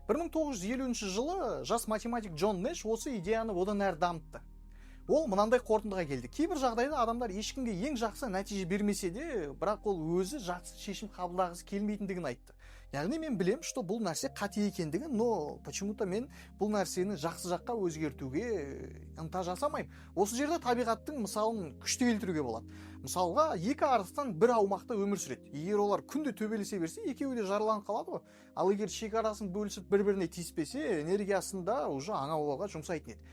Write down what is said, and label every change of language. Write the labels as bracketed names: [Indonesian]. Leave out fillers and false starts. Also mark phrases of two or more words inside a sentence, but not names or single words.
[Kazakh] 1950 жылы жас математик Джон Нэш осы идеяны одан әрі дамытты. Ол мынандай қорытындыға келді. Кейбір жағдайда адамдар ешкімге ең жақсы нәтиже бермесе де, бірақ ол өзі жақсы шешім қабылдағысы келмейтіндігін айтты. Яғни мен білем, что бұл нәрсе қате екендігін, [Russian] но почему-то [Kazakh] мен бұл нәрсені жақсы жаққа өзгертуге ынта жасамаймын. Осы жерде табиғаттың мысалын күшті келтіруге болады. Мысалға, екі арыстан бір аумақта өмір сүреді. Егер олар күнде төбелесе берсе, екеуі де жараланып қалады ғой. Ал егер шекарасын бөлісіп бір-біріне тиіспесе, энергиясын да уже аң аулауға жұмсайтын еді.